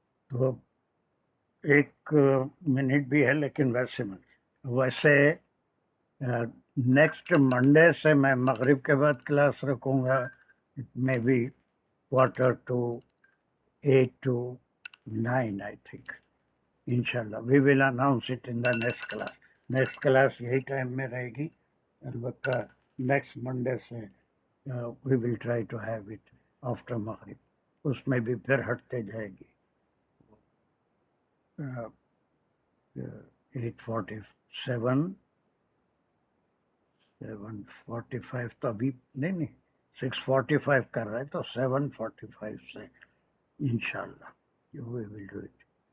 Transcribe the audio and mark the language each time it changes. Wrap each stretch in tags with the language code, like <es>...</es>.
<ur>تو 1 منٹ بھی ہے لیکن ویسے نیکسٹ منڈے سے میں مغرب کے بعد کلاس رکھوں گا. میں بھی 7:45 to 9 آئی تھنک.</ur> <en>انشاءاللہ we will announce it in the next class.</en> <ur>Next class یہی ٹائم میں رہے گی. البتہ نیکسٹ منڈے سے</ur> <en>We will try to have it after مغرب.</en> <ur>اس میں بھی پھر ہٹتے جائے گی. 8:47 7:45 تو ابھی نہیں 6:45 کر رہے تو 7:45 سے انشاءاللہ</ur> <en>we will do it.</en>